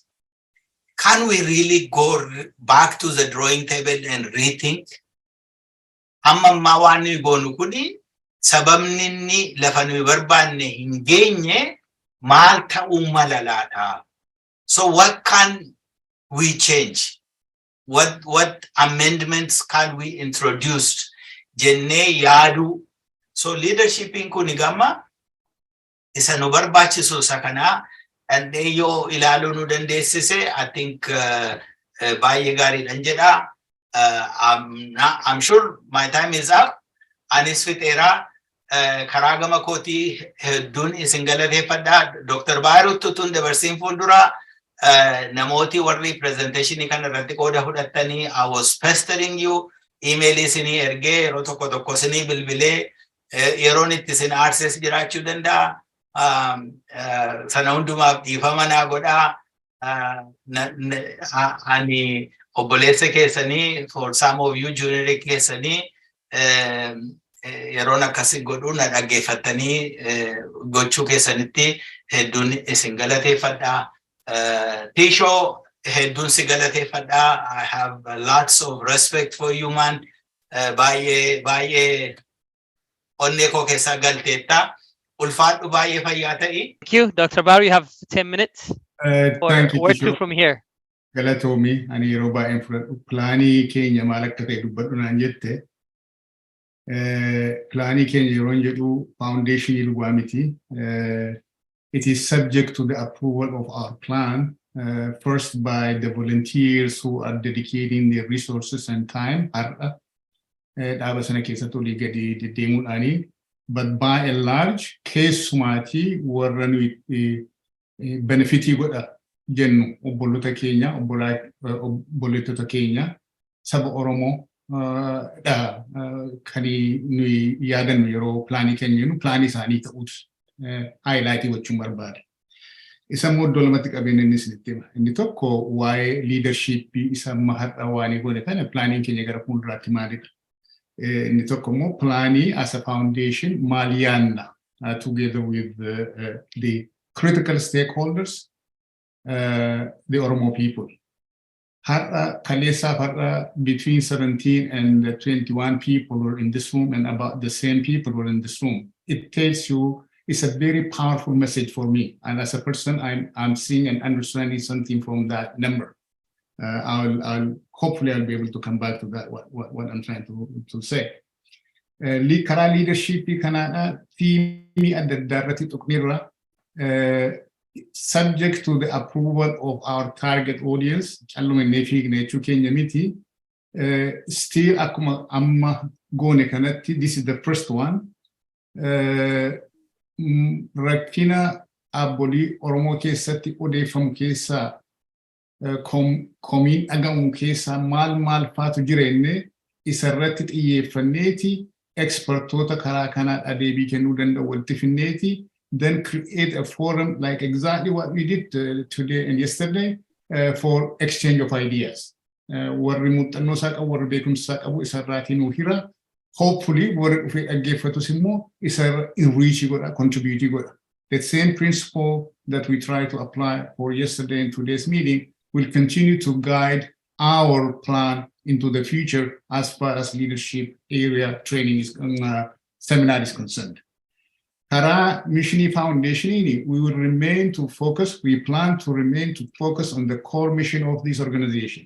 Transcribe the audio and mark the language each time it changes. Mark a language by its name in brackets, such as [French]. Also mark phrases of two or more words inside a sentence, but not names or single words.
[English] Can we really go back to the drawing table and rethink? [Oromo] Amma waan nuyi goonu kuni sababni inni lafa nuyi barbaanne hin geenye maal ta'uu mala laata? [English] So what can we change? What amendments can we introduce? [Oromo] Jenne yaadu. So leadershiping kuni gama isa nu barbaachisu sakana and yo ilaalu nu dandeessise. [English] I think [Oromo] baay'ee gaariidhan jedha. [English] I'm sure my time is up. [Oromo] Anis fixeera karaa gama kootii hedduun isin galateeffadha. Dr. Bahiru tutun dabarsiin fuuldura. Namooti warri presentation kan irratti qooda fudhattanii [English] I was pestering you, [Oromo] email isinii ergee yeroo tokko isinii bilbilee yeroon itti isin access jiraachuu danda'a. Sana hundumaaf dhiifama naa godhaa. ani obboleessa keessanii [English] for some of you [Oromo] junior keessanii yeroon akkasii godhuu na dhaggeeffattanii gochuu keessanitti hedduun isin galateeffadha. Tisho hedduun si galateeffadha. [English] I have lots of respect for you man. [Oromo] Baay'ee onnee koo keessaa galteetta. Ulfaadhu baay'ee fayyaa ta'i. [English] Thank you, Dr. Bahiru. You have 10 minutes. Thank you, Where to Tisho. from here? [Oromo] Galatoomi ani yeroo baay'een fudhadhu pilaanii keenya maal akka ta'e dubbadhu naan jette. Pilaanii keenya yeroo jedhu foundationii dhugaa miti. [English] It is subject to the approval of our plan, first by the volunteers who are dedicating their resources and time. [Oromo] Dhaaba sana keessatti olii gadi deddeemuudhaani. [English] But by and large, [Oromo] keessumaatii warra nuyi benefitii godha jennu obbolota keenya, obboleettota keenya, saba Oromoo kani nuyi yaadannu yeroo pilaanii keenya jennu pilaanii isaanii ta'uus highlightii gochuun barbaada. Isa immoo iddoo lamatti qabeenya inni isinitti hima. Inni tokko waa'ee leadershipii isa har'a waanii godhe kana pilaaniin keenya gara fuulduraatti maalidha? Inni tokko immoo pilaanii [English] as a foundation [Oromo] maal yaanna [English] together with the critical stakeholders, the Oromo people. Between 17 and 21 people were in this room, and about the same people were in this room. It tells you it's a very powerful message for me. And as a person, I'm seeing and understanding something from that number. Hopefully I'll be able to come back to that, what I'm trying to say. [Oromo] Karaa leadership kanaadha tiimii adda addaa irratti tuqnirra [English] subject to the approval of our target audience, [Oromo] callumannee fiigne jechuu keenya miti. Still akkuma amma goone kanatti, [English] this is the first one. [Oromo] Rakkina abbolii Oromoo keessatti odeeffamu keessaa komiin dhagahamu keessaa maal faatu jireenne isarratti xiyyeeffanneeti expertoota karaa kanaa deebii kennuu danda'u walitti finneeti. [English] Then create a forum like exactly what we did today and yesterday for exchange of ideas. [Oromo] Warri muuxannoo isaa qabu, warri beekumsa isaa qabu isarraatii nuu hira. Hopefully warri dhufee dhaggeeffatus immoo isarra enrich godha, contribute godha. [English] The same principle that we try to apply for yesterday and today's meeting will continue to guide our plan into the future as far as leadership area training is seminar is concerned. Kara Missioni Foundation, we will remain to focus, we plan to remain to focus on the core mission of this organization.